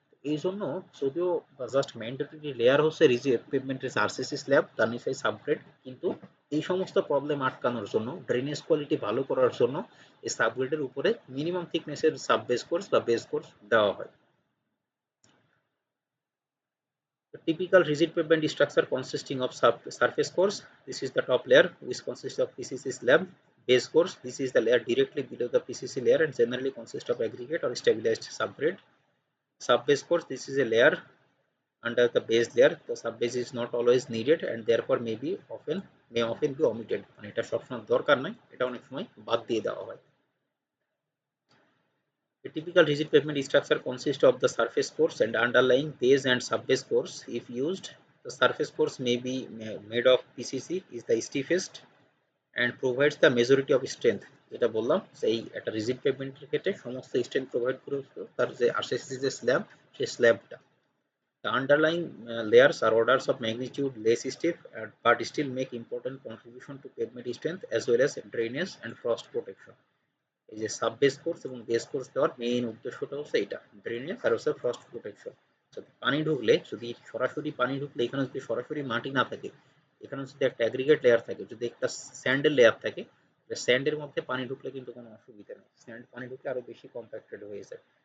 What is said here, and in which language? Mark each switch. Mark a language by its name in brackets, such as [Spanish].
[Bangla] এই জন্য যদিও জাস্ট ম্যান্ডেটরি লেয়ার হচ্ছে রিজিড পেভমেন্টের আরসিসি স্ল্যাব, তার নিচে সাবগ্রেড, কিন্তু এই সমস্ত প্রবলেম আটকানোর জন্য, ড্রেনেজ কোয়ালিটি ভালো করার জন্য এই সাবগ্রেডের উপরে মিনিমাম থিকনেসের সাব বেস কোর্স বা বেস কোর্স দেওয়া হয়। [English] The typical rigid pavement structure consisting of surface course. This is the top layer which consists of PCC slab. Base course. This is the layer directly below the PCC layer and generally consists of aggregate or stabilized subgrade. Sub-base course. This is a layer under the base layer. The sub-base is not always needed and therefore may often be omitted. [Bangla] মানে এটা সবসময় দরকার নাই, এটা অনেক সময় বাদ দিয়ে দেওয়া হয়। [English] A typical rigid pavement structure consists of the surface course and underlying base and sub-base course. If used, the surface course may be made of PCC is the stiffest and provides the majority of strength। [Bangla] যেটা বললাম সেই একটা rigid পেভমেন্টের ক্ষেত্রে সমস্ত strength provide করে তার যে RCC যে স্ল্যাব, সেই স্ল্যাবটা। [English] The underlying layers are orders of magnitude less stiff but still make important contribution to pavement strength as well as drainage and frost protection। [Bangla] এই যে সাব বেস কোর্স এবং base course দেওয়ার main উদ্দেশ্যটা হচ্ছে এটা, drainage আর হচ্ছে frost protection. পানি ঢুকলে, যদি সরাসরি পানি ঢুকলে এখানে যদি সরাসরি মাটি না থাকে, এখানে যদি একটা অ্যাগ্রিগেট লেয়ার থাকে, যদি একটা স্যান্ডের লেয়ার থাকে, স্যান্ডের মধ্যে পানি ঢুকলে কিন্তু কোনো অসুবিধা নেই, স্যান্ড পানি ঢুকলে আরো বেশি কম্প্যাক্টেড হয়ে যায়।